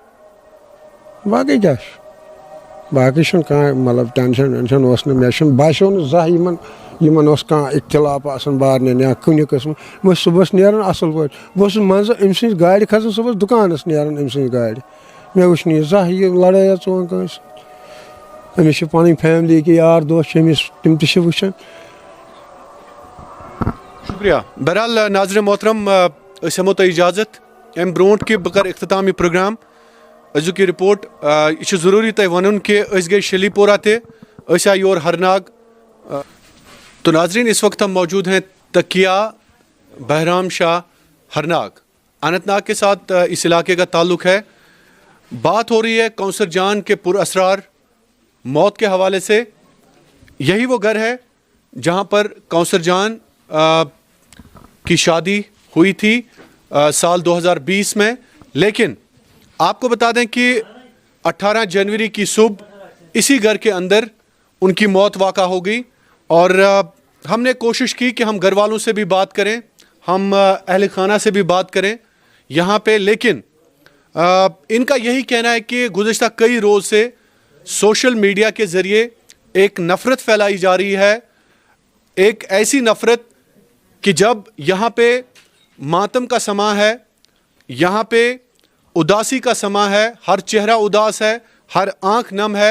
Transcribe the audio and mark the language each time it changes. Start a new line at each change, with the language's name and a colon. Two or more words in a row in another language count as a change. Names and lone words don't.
Kashmiri: باقٕے کیٛاہ چھُ باقٕے چھُنہٕ کانٛہہ مطلب ٹٮ۪نشن وٮ۪نشن اوس نہٕ مےٚ چھُنہٕ باسیو نہٕ زانٛہہ یِمن اوس کانٛہہ اختِلاف آسان بارنٮ۪ن یا کُنہِ قٕسمہٕ یِم ٲسۍ صُبحس نیران اَصٕل پٲٹھۍ بہٕ اوسُس منٛزٕ أمۍ سٕنٛزِ گاڑِ کھسان صُبحس دُکانس نیران أمۍ سٕنٛزِ گاڑِ مےٚ وٕچھ نہٕ یہِ زانٛہہ یہِ لڑٲے یا ژوٚن کٲنٛسہِ أمِس چھِ پنٕنۍ فیملی ییٚکیٛاہ یار دوس چھِ أمِس تِم تہِ چھِ وٕچھان شُکریہ بہرحال ناظرِن محترم أسۍ ہٮ۪مو تۄہہِ اِجازت اَمہِ برونٛٹھ کہِ بہٕ کرٕ اختتام یہِ پروگرام أزیُک یہِ رِپورٹ یہِ چھُ ضروٗری تۄہہِ وَنُن کہِ أسۍ گٔے شلی پورہ تہِ أسۍ آے یور ہرناگ
Urdu: تو ناظرین اس وقت ہم موجود ہیں تکیا بہرام شاہ ہرناگ اننت ناگ کے ساتھ اس علاقے کا تعلق ہے بات ہو رہی ہے کوثر جان کے پر اسرار موت کے حوالے سے یہی وہ گھر ہے جہاں پر کوثر جان کی شادی ہوئی تھی سال 2020 میں لیکن آپ کو بتا دیں کہ 18 جنوری کی صبح اسی گھر کے اندر ان کی موت واقع ہو گئی اور ہم نے کوشش کی کہ ہم گھر والوں سے بھی بات کریں، ہم اہل خانہ سے بھی بات کریں یہاں پے، لیکن ان کا یہی کہنا ہے کہ گزشتہ کئی روز سے
English: social media
Urdu: کے ذریعے ایک نفرت پھیلائی جا رہی ہے، ایک ایسی نفرت کہ جب یہاں پے ماتم کا سماں ہے، یہاں پے اداسی کا سماں ہے، ہر چہرہ اداس ہے، ہر آنکھ نم ہے.